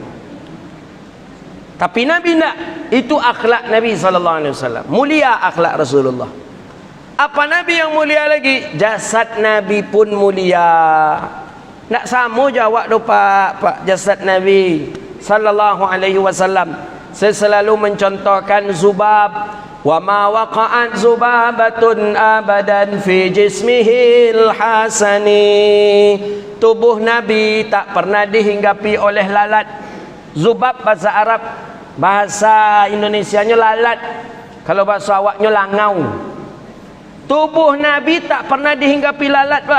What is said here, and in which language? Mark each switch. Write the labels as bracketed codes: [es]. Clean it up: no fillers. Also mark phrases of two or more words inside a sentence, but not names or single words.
[ms] Tapi Nabi tak. Itu akhlak Nabi SAW. Mulia akhlak Rasulullah. Apa Nabi yang mulia lagi? Jasad Nabi pun mulia. Tak sama je awak tu pak jasad Nabi SAW. Saya selalu mencontohkan Zubab. [ar] و ما وقعت ذبابة أبدا في جسمه الحسن. [ms] Tubuh Nabi tak pernah dihinggapi oleh lalat. Zubab bahasa Arab, bahasa Indonesianya lalat. Kalau bahasa awaknya langau. Tubuh Nabi tak pernah dihinggapi lalat pak.